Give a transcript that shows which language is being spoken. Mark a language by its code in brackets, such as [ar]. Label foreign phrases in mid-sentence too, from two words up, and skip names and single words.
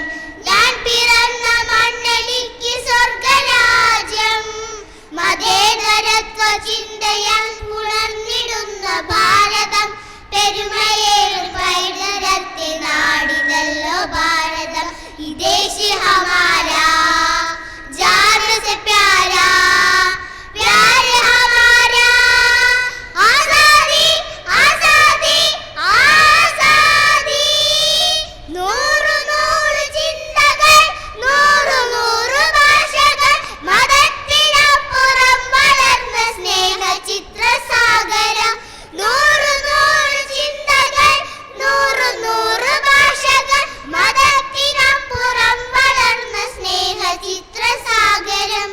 [ml] ഞാൻ പിറന്ന മണ്ണെനിക്ക് സ്വർഗരാജ്യം. മതേതരത്വ ചിന്തയാൽ പുണർന്നിടുന്ന ഭാരതം, പെരുമയേറും പൈതൃകത്തി നാടിതല്ലോ ഭാരതം. [hi] ये देश हमारा, जान से प्यारा, प्यार हमारा. आजादी आजादी आजादी. [ml] നൂറു നൂറ് ചിന്തകൾ, നൂറു നൂറ് ഭാഷകൾ, മതത്തിനപ്പുറം വളർന്ന സ്നേഹ ചിത്രസാഗരം. നൂറു നൂറ് ചിന്തകൾ, നൂറു നൂറ് ഭാഷകൾ, മതത്തിനപ്പുറം വളർന്ന സ്നേഹ ചിത്രസാഗരം.